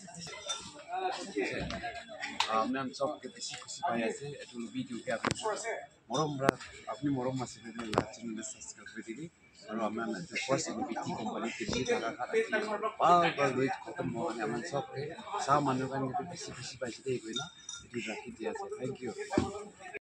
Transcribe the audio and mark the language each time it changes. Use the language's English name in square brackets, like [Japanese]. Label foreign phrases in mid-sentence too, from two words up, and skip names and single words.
[Naga Pidgin] amnan sob ke bisi khushi pai ase etu video ke apni morom ase de la [English] channel subscribe [Naga Pidgin] kuri dibi aro amnan first NPT company ke ji daga bal wait khatam ho ane amnan sob ke samanu khan ke bisi khushi pai de koina etu rakhi dia ase [English] thank you